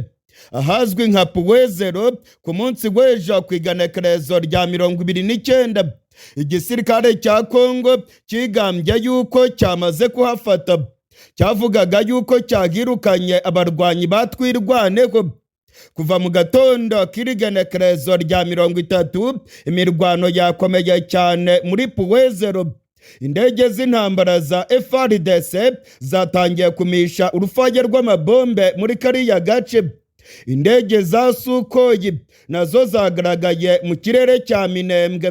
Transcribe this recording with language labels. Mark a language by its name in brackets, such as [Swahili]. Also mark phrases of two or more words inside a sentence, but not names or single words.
[Kinyarwanda] Ahazwi nka Puwezero ku munsi w'ejo ku igenekerezo rya 29 igisirikare cya Kongo kigambye yuko cyamaze kuhafata. Cyavugaga yuko cyagirukanye abarwanyi batwirwaneho. Kuva mu gatondo k'igenekerezo rya 30 imirwano yakomeye cyane muri Puwezero. Indege z'intambara za FARDC zatangiye kumisha urufaya rw'amabombe muri kariya gace. Indege za Sukoyi nazo zagaragaye mu kirere cya Minembwe.